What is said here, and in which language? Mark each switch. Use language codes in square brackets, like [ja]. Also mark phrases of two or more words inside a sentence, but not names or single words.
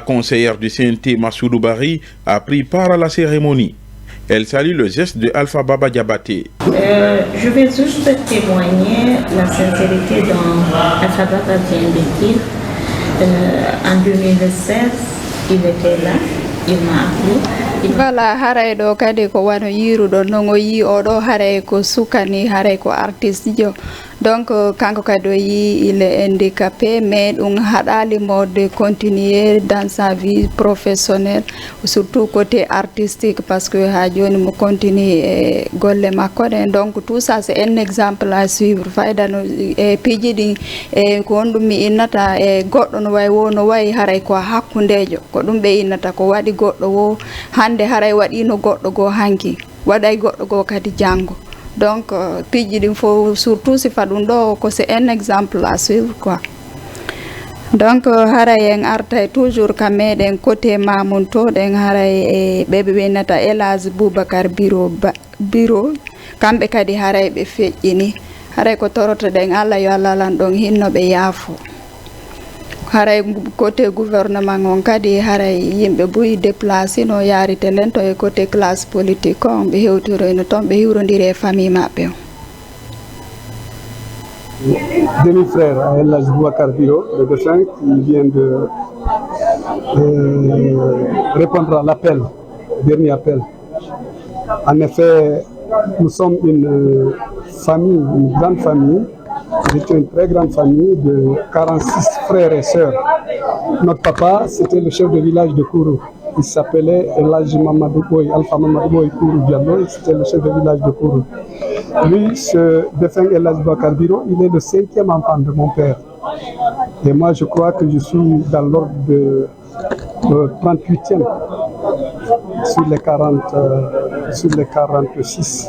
[fr] conseillère du CNT, Massoudou Bari, a pris part à la cérémonie. Elle salue le geste de Alpha Baba Diabaté. Je vais juste témoigner la sincérité dont Alpha Baba vient de dire. En 2016, il était là, il m'a appelé. Voilà, [ff] haray do kadi ko wano yiruɗo non o yi oɗo haray ko sukani haray ko artiste jo. [fr] Donc [ff] kanko kadi o yi [fr] il est handicapé, mais [ff] ɗum haɗalimo [fr] de continuer dans sa vie professionnelle, surtout côté artistique, parce que [ff] ha joni mo [fr] continue [ff] e golle makko ɗen. [fr] Donc tout ça c'est un exemple à suivre. [ff] Fayda no e piiji ɗin e ko won ɗum mi innata e goɗɗo no way wo no wayi haray ko hakkundejo ko ɗum ɓe innata ko waɗi goɗɗo wo hande haray waɗino goɗɗo go hanki waɗay goɗɗo go kadi janggo. [fr] Donc [ff] piiji ɗin [fr] faut surtout [ff] sifa ɗum ɗo ko [fr] c'est un exemple à suivre quoi. [ff] Donc haray en artay toujours ka meɗen côté Mamoun to ɗen haray e ɓeɓe ɓennata Elage Boubacar Biro kamɓe kadi haray ɓe feƴƴini haray ko toroto ɗen Allah yo Allah lan ɗon hinno ɓe yaafo haray [fr] côté gouvernement [ff] on kadi haray yimɓe buyi déplacé no yaari telen to e [fr] côté classe politique [ff] on ɓe hewtiroyno toon ɓe hiwrodiri e famille maɓɓe o. [fr] Demi-frère à El Hadj Boubacar Biro, le défunt, qui vient de répondre à l'appel, dernier appel. En effet, nous sommes une famille, une grande famille. C'était une très grande famille de 46 frères et sœurs. Notre papa, c'était le chef de village de Kourou. Il s'appelait El Hadj Mamadou Boy, Alpha Mamadou Boy Kourou Diallo, c'était le chef de village de Kourou. Lui, ce défunt El Hadj Boubacar Biro, il est le 5e enfant de mon père. Et moi, je crois que je suis dans l'ordre de 38e sur les 46.